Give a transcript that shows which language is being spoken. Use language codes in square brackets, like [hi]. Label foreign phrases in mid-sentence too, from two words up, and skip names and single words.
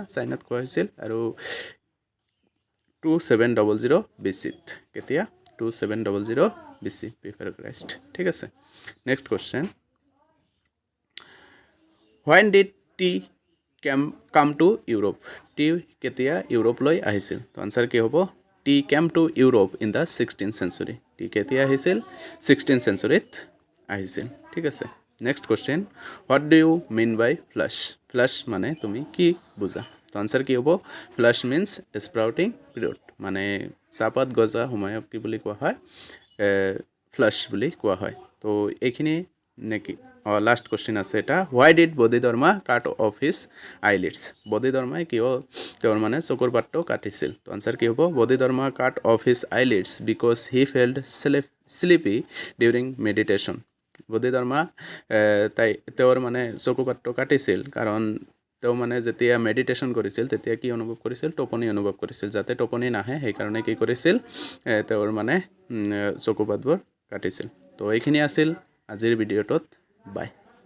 [as] চাইনাত খোৱা হৈছিল আৰু 2700 BC-ত। কেতিয়া? [en] 2700 BC before Christ. [as] ঠিক আছে, [en] next question, when did tea come to Europe? [as] টি কেতিয়া ইউৰোপলৈ আহিছিল? তো আনচাৰ কি হ'ব? [en] tea came to Europe in the 16th century. [as] টি কেতিয়া আহিছিল? 16th century-ত আহিছিল। ঠিক আছে, [en] next question what do you mean by flush flush [as] মানে তুমি কি বুজা তো আনসাৰ কি হ'ব [en] flush means sprouting period [as] মানে চাহপাত গজা সময়ক কি বুলি কোৱা হয় ফ্লাছ বুলি কোৱা হয় তো এইখিনি নেকি [en] last question [as] আছে এটা [en] why did Bodhidharma cut off his eyelids [as] বদিধৰ্মাই কিয় তেওঁৰ মানে চকুৰ পাতটো কাটিছিল তো আনসাৰ কি হ'ব [en] Bodhidharma cut off his eyelids because he felt sleepy during meditation [as] বদিধৰ্মা তেওঁৰ মানে চকু পাতটো কাটিছিল কাৰণ তেওঁ মানে যেতিয়া মেডিটেশ্যন কৰিছিল তেতিয়া কি অনুভৱ কৰিছিল টোপনি অনুভৱ কৰিছিল যাতে টোপনি নাহে সেইকাৰণে কি কৰিছিল তেওঁৰ মানে চকু পাতবোৰ কাটিছিল তো এইখিনি আছিল আজিৰ ভিডিঅ'টোত বাই